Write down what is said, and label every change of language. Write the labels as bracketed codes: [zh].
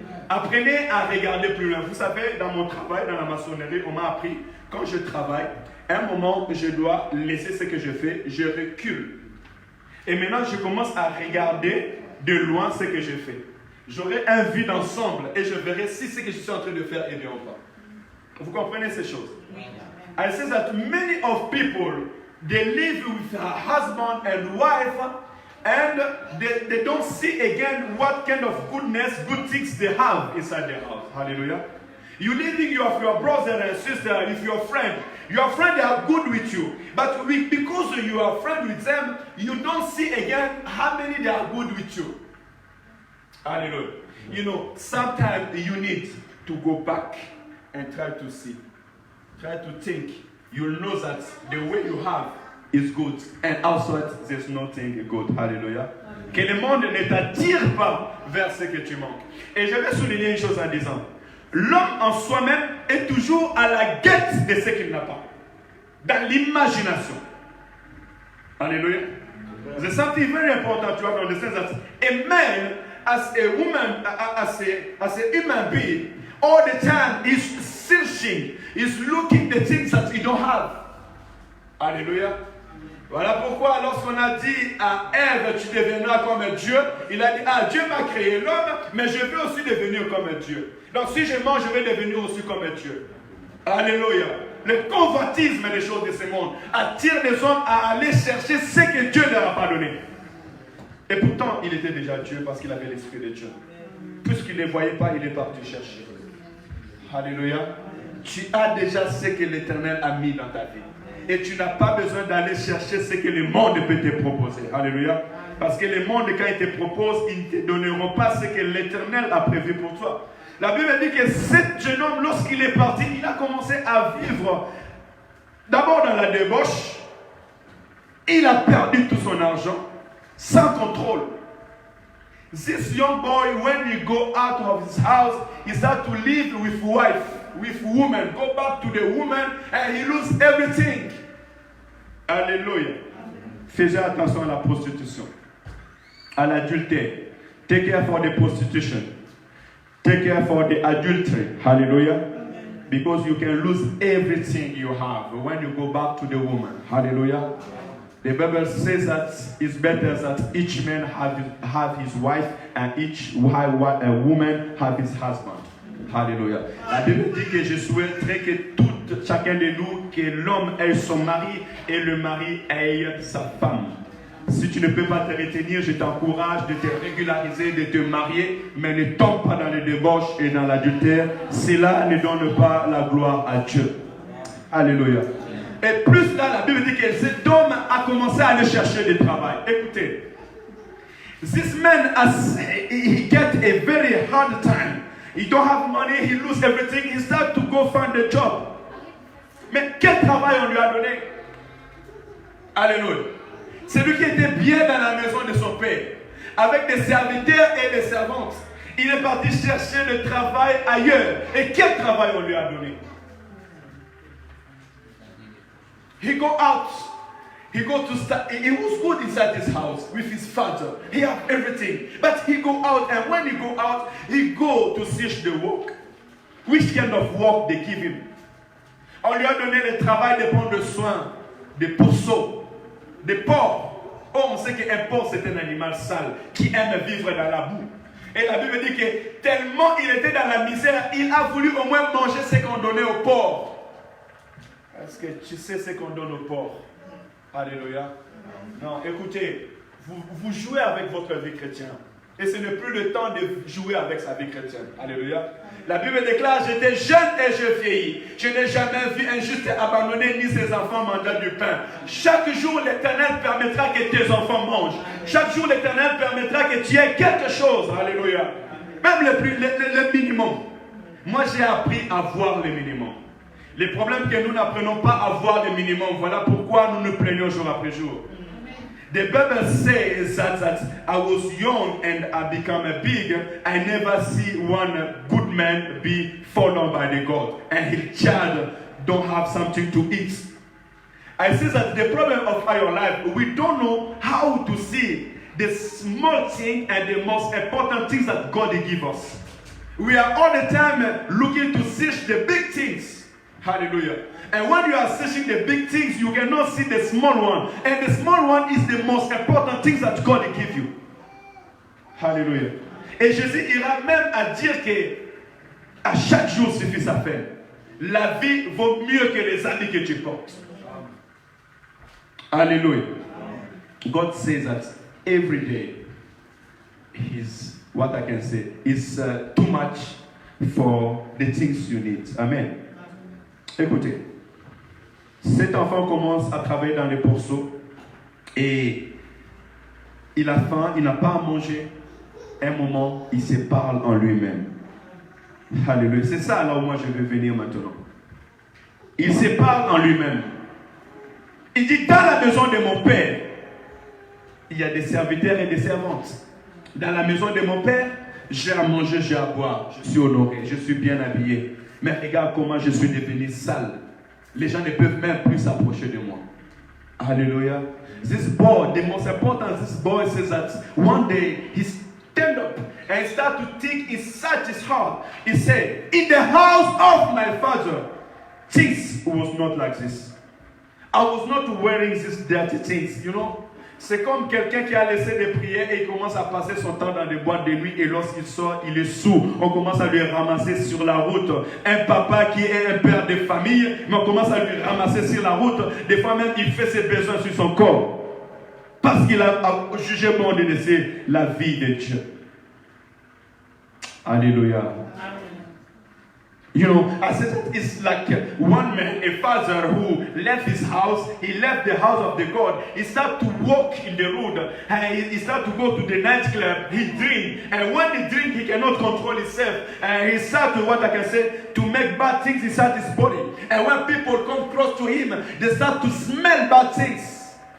[fr] Apprenez à regarder plus loin. Vous savez, dans mon travail, dans la maçonnerie, on m'a appris, quand je travaille, à un moment, je dois laisser ce que je fais, je recule. Et maintenant, je commence à regarder de loin ce que je fais. J'aurai un vue d'ensemble et je verrai si ce que je suis en train de faire est bien ou pas. Vous comprenez ces choses? [en] I say that many of people, they live with a husband and wife, and they don't see again what kind of goodness, good things they have inside their house. Hallelujah. You living with your brother and sister, with your friend they are good with you. But because you are friend with them, you don't see again how many they are good with you. Hallelujah. You know, sometimes you need to go back and try to see. Try to think. You'll know that the way you have is good. And outside, there's nothing good. Hallelujah. [fr] Que le monde ne t'attire pas vers ce que tu manques. Et je vais souligner une chose en disant. L'homme en soi-même est toujours à la quête de ce qu'il n'a pas. Dans l'imagination. Alléluia. [en] There's something very important to have to understand that a man, as a woman, as a human being, all the time is searching, is looking the things that he don't have. [fr] Alléluia. Voilà pourquoi lorsqu'on a dit à Ève, tu deviendras comme Dieu, il a dit, Dieu m'a créé l'homme, mais je veux aussi devenir comme Dieu. Donc si je mange, je vais devenir aussi comme Dieu. Alléluia. Le convoitisme des choses de ce monde attire les hommes à aller chercher ce que Dieu leur a pas donné. Et pourtant, il était déjà Dieu parce qu'il avait l'esprit de Dieu. Puisqu'il ne les voyait pas, il est parti chercher. Alléluia. Tu as déjà ce que l'Éternel a mis dans ta vie. Et tu n'as pas besoin d'aller chercher ce que le monde peut te proposer. Alléluia. Parce que le monde, quand il te propose, ils ne te donneront pas ce que l'Éternel a prévu pour toi. La Bible dit que cet jeune homme, lorsqu'il est parti, il a commencé à vivre d'abord dans la débauche. Il a perdu tout son argent sans contrôle. [en] This young boy, when he go out of his house, he start to live with wife, with woman, go back to the woman, and he lose everything. [fr] Alléluia. Faites attention à la prostitution, à l'adultère. [en] Take care for the prostitution. Take care for the adultery. Hallelujah. Because you can lose everything you have when you go back to the woman. Hallelujah. The Bible says that it's better that each man have his wife and each woman have his husband. Hallelujah. [fr] La Bible dit que je souhaiterais que chacun de nous, que l'homme ait son mari et le mari ait sa femme. Si tu ne peux pas te retenir, je t'encourage de te régulariser, de te marier, mais ne tombe pas dans les débauches et dans l'adultère. Cela ne donne pas la gloire à Dieu. Alléluia. Et plus là, la Bible dit que cet homme a commencé à aller chercher du travail. Écoutez, [en] this man, he get a very hard time. He don't have money, he lose everything. He start to go find a job. [fr] Mais quel travail on lui a donné? Alléluia. C'est lui qui était bien dans la maison de son père, avec des serviteurs et des servantes. Il est parti chercher le travail ailleurs. Et quel travail on lui a donné? [en] He go out. He go to start. He was good inside his house with his father. He had everything. But he go out, and when he go out, he go to search the work. Which kind of work they give him? [fr] On lui a donné le travail de prendre soin des pourceaux, des porcs. Oh, on sait qu'un porc c'est un animal sale qui aime vivre dans la boue. Et la Bible dit que tellement il était dans la misère, il a voulu au moins manger ce qu'on donnait aux porcs. Est-ce que tu sais ce qu'on donne aux porcs? Alléluia. Non, écoutez, vous jouez avec votre vie chrétienne. Et ce n'est plus le temps de jouer avec sa vie chrétienne. Alléluia. La Bible déclare, j'étais jeune et je vieillis. Je n'ai jamais vu un juste abandonner ni ses enfants mandat du pain. Chaque jour, l'Éternel permettra que tes enfants mangent. Chaque jour, l'Éternel permettra que tu aies quelque chose. Alléluia. Même le minimum. Moi, j'ai appris à voir le minimum. Les problèmes que nous n'apprenons pas à voir le minimum. Voilà pourquoi nous nous plaignons jour après jour. [en] The Bible says that I was young and I become a big. I never see one good man be fallen by the God and his child don't have something to eat. I see that the problem of our life, we don't know how to see the small thing and the most important things that God gives us. We are all the time looking to search the big things. Hallelujah. And when you are searching the big things, you cannot see the small one. And the small one is the most important things that God gives you. Hallelujah. [fr] Et Jésus ira même à dire que à chaque jour suffit sa peine. La vie vaut mieux que les habits que tu portes. Hallelujah. [en] God says that every day is what I can say is too much for the things you need. Amen. [fr] Écoutez, cet enfant commence à travailler dans les pourceaux et il a faim, il n'a pas à manger. Un moment, il se parle en lui-même. Alléluia. C'est ça là où moi je vais venir maintenant. Il se parle en lui-même. Il dit, dans la maison de mon père, il y a des serviteurs et des servantes. Dans la maison de mon père, j'ai à manger, j'ai à boire. Je suis honoré, je suis bien habillé. Mais regarde comment je suis devenu sale. Les gens ne peuvent même plus s'approcher de moi. Hallelujah. [en] This boy, the most important, this boy says that one day he stand up and start to think inside his heart. He said, in the house of my father, things was not like this. I was not wearing these dirty things, you know. [fr] C'est comme quelqu'un qui a laissé des prières et il commence à passer son temps dans des boîtes de nuit et lorsqu'il sort, il est sourd. On commence à lui ramasser sur la route. Un papa qui est un père de famille, mais on commence à lui ramasser sur la route. Des fois même, il fait ses besoins sur son corps. Parce qu'il a jugé bon de laisser la vie de Dieu. Alléluia. [en] You know, I said it's like one man, a father who left his house, he left the house of the God, he started to walk in the road, and he started to go to the nightclub, he drink, and when he drink, he cannot control himself, and he started to, what I can say, to make bad things inside his body, and when people come close to him, they start to smell bad things.